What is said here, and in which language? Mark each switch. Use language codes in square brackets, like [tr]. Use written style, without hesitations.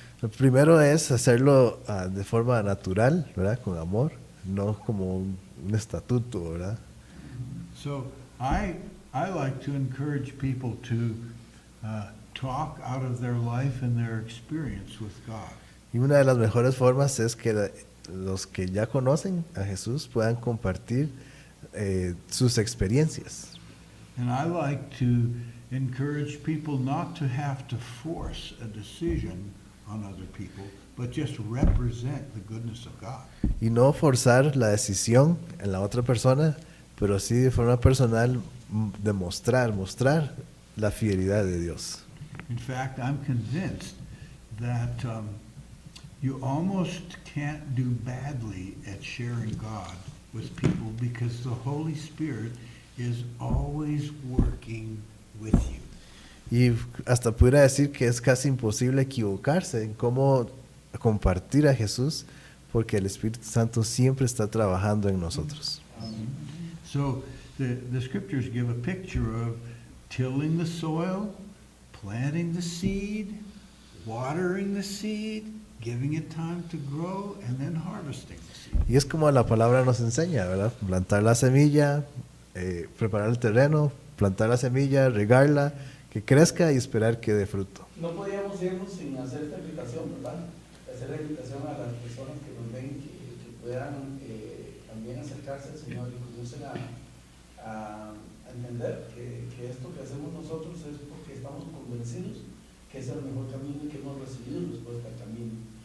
[es] Lo primero es hacerlo de forma natural, ¿verdad? Con amor, no como un estatuto, ¿verdad? [en] So I like to encourage people to talk out of their life and their experience with God. [es] Y una de las mejores formas es que los que ya conocen a Jesús puedan compartir sus experiencias. [en] And I like to encourage people not to have to force a decision on other people, but just represent the goodness of God. [es] Y no forzar la decisión en la otra persona, pero sí de forma personal mostrar la fidelidad de Dios. [en] In fact, I'm convinced that you almost can't do badly at sharing God with people because the Holy Spirit is always working with you. [es] Y hasta pudiera decir que es casi imposible equivocarse en cómo compartir a Jesús, porque el Espíritu Santo siempre está trabajando en nosotros. [en] So the scriptures give a picture of tilling the soil, planting the seed, watering the seed, giving it time to grow, and then harvesting the seed. [es] Y es como la palabra nos enseña, ¿verdad? Plantar la semilla, preparar el terreno, plantar la semilla, regarla, que crezca y esperar que dé fruto. No podíamos irnos sin hacer esta invitación, ¿verdad? Hacer la invitación a las personas que nos ven, que puedan también acercarse al Señor y comiencen a entender que esto que hacemos nosotros es porque estamos convencidos que es el mejor camino y que hemos recibido respuesta al camino.